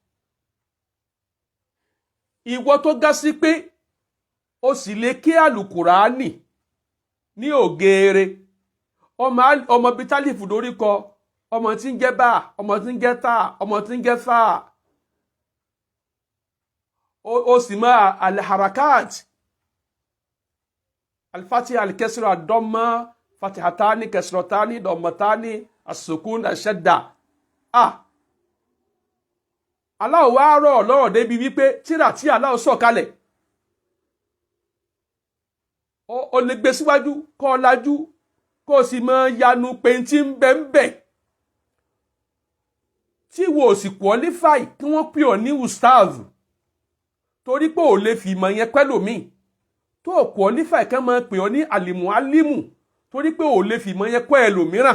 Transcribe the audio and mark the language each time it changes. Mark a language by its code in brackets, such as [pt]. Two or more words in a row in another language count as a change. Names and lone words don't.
[yo] Ìwọ tó gá sí pé o sì lè ké àlùkùránì ní ògèrè, ọmọ bíi tálífù lórí kọ, ọmọ tí ń jẹ́ bá, ọmọ tí ń jẹ́ tá, ọmọ tí ń jẹ́ fà, o sì mọ [ar] الحركات الفتحة الكسرة الضمة فتحتان كسرتان ضمتان السكون الشدة. [yo] Allah wá rọ̀ lọ́rọ̀ débi wípé tírà tí Allah sọ̀ kalẹ̀, o lè gbé síwájú kó o lajú kó o sì mọ yanu pé tí ń bẹ ń bẹ, tí wo sì qualify kí wọ́n pè ọ́ ní ustaz torí pé ò lè fi ìmọ̀ yẹn pẹ́lòmíì, tó o qualify kí wọ́n máa pè ọ́ ní alimualimu torí pé ò lè fi ìmọ̀ yẹn kọ́ ẹlòmíràn.